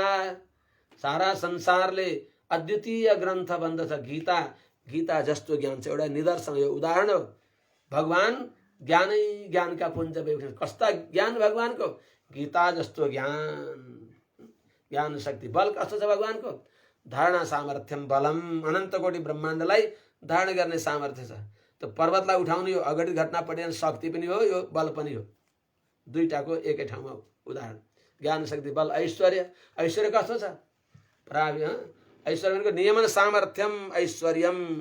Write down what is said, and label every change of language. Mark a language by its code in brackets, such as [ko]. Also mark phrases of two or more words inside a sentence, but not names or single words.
[ne] सारा संसारले अद्वितीय ग्रन्थ भन्दछ गीता। गीता जस्तो ज्ञान छ, एउटा निदर्शन, यो उदाहरण हो। भगवान ज्ञानै ज्ञानका पुञ्ज भएका। कस्ता ज्ञान भगवानको? गीता जस्तो ज्ञान। ज्ञान शक्ति बल कस्तो छ भगवानको? [sa] धारणा सामर्थ्यम बलम। [ne] अनन्त कोटि ब्रह्माण्डलाई धारण गर्ने सामर्थ्य छ। त्यो पर्वतलाई उठाउने यो अघटित घटना पटियान शक्ति पनि हो, यो बल पनि हो। दुईटाको एकै ठाउँमा उदाहरण। ज्ञान शक्ति बल ऐश्वर्य। ऐश्वर्य कस्तो छ? ऐश्वर्य भनेको [sa] नियमन सामर्थ्यम ऐश्वर्यम।